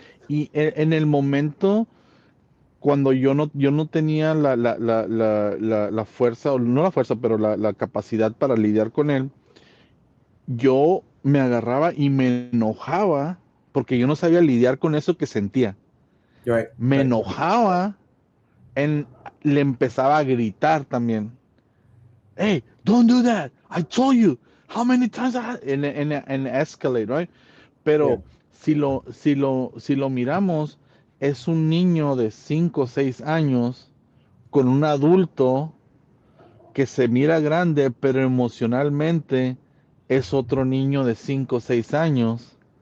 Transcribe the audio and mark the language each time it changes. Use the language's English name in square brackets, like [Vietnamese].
[Spanish] Y en el momento, cuando yo no tenía la fuerza, o no la fuerza, pero la capacidad para lidiar con él, yo me agarraba y me enojaba porque yo no sabía lidiar con eso que sentía. [English] Right. [Spanish] Me [English] Right. [Spanish] enojaba, en, le empezaba a gritar también. [English] Hey, don't do that. I told you. How many times I had en escalate, right? Yeah. [Spanish] Pero si lo miramos, es un niño de 5 o 6 años con un adulto que se mira grande, pero emocionalmente es otro niño de 5 o 6 años